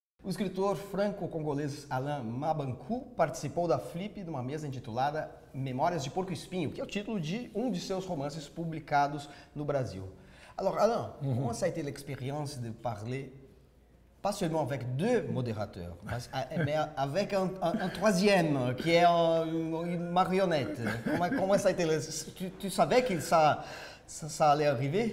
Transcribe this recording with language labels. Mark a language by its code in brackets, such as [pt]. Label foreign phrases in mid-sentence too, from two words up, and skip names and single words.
[pt] escritor franco-congolês Alain Mabankou participou da Flip de uma mesa intitulada Memórias de Porco Espinho, que é o título de um de seus romances publicados no Brasil. [fr] Alors Alain, comment ça a été l'expérience de parler pas seulement avec deux modérateurs, mais avec un troisième qui est une marionnette? Comment ça a été? Tu savais que ça allait arriver?